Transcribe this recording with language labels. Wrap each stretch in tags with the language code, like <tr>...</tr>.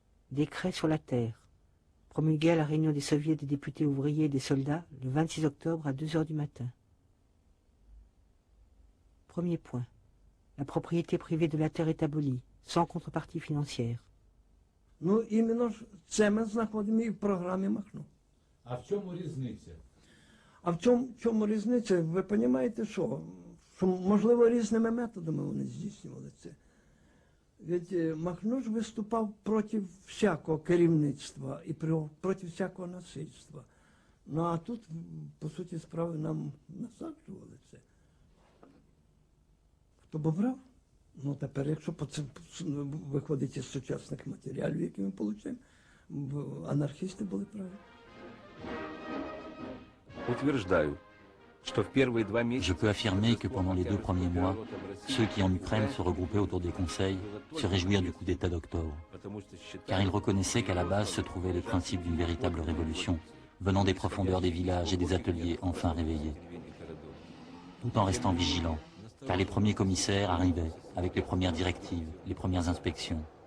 <fr>Décret sur la terre. Promulgué à la réunion des soviets des députés ouvriers et des soldats le 26 octobre à 2 h du matin. Premier point. La propriété privée de la terre est abolie, sans contrepartie financière.</fr> <uk>Ну, іменно ж це ми знаходимо і в програмі Махно. А в чому різниця? А в чому різниця? Ви розумієте, що можливо різними методами вони здійснювали це. Ведь Махно ж виступав проти всякого керівництва і проти всякого насильства. Ну а тут, по суті справи, нам насаджували це. Хто б брав? Ну тепер, якщо виходить із сучасних матеріалів, які ми отримуємо, анархісти були праві.</uk> <ru>Утверждаю, что в первые 2 месяца...</ru> <fr>Je peux affirmer que pendant les 2 premiers mois, ceux qui en Ukraine se regroupaient autour des conseils se réjouirent du coup d'État d'octobre, car ils reconnaissaient qu'à la base se trouvaient les principes d'une véritable révolution, venant des profondeurs des villages et des ateliers enfin réveillés, tout en restant vigilants, car les premiers commissaires arrivaient avec les premières directives, les premières inspections.</fr>